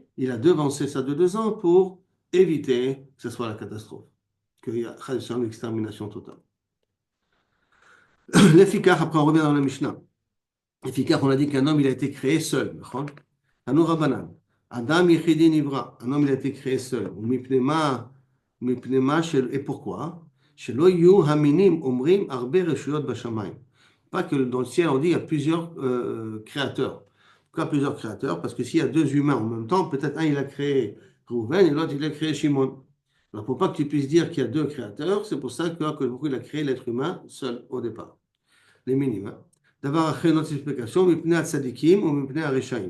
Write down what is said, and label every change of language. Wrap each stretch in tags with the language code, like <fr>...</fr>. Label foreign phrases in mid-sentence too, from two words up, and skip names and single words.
<fr>Il a devancé ça de 2 ans pour éviter que ce soit la catastrophe, qu'il y ait</fr> <he>חס ושלום,</he> <fr>l'extermination totale. L'efficace, après on revient dans la Mishnah. L'efficace, on a dit qu'un homme, il a été créé seul.</fr> <he>תנו רבנן. אדם יחידי נברא.</he> <fr>Un homme, il a été créé seul. Et pourquoi?</fr> <he>שלא יהו המינים אומרים הרבה רשויות בשמים.</he> <fr>Pas que dans le ciel, on dit il y a plusieurs créateurs. Pourquoi plusieurs créateurs? Parce que s'il y a 2 humains en même temps, peut-être un, il a créé Rouven et l'autre, il a créé Shimon. Alors, pour pas que tu puisses dire qu'il y a 2 créateurs, c'est pour ça qu'il a créé l'être humain seul au départ. Les minimes. D'abord, après notre explication,</fr> <he>מפני צדיקים ou מפני הרשעים.</he>